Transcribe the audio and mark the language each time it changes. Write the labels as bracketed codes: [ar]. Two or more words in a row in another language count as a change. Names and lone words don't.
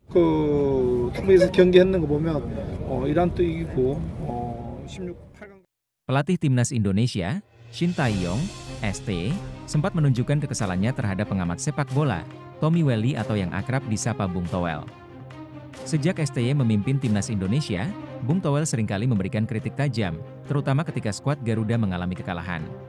[ko] TV에서 경기했는 거 보면 이란도 이기고 16, 8강. [id] Pelatih timnas Indonesia, Shin Tae-yong, ST, sempat menunjukkan kekesalannya terhadap pengamat sepak bola, Tommy Welly atau yang akrab disapa Bung Towel. Sejak STY memimpin timnas Indonesia, Bung Towel seringkali memberikan kritik tajam, terutama ketika skuad Garuda mengalami kekalahan.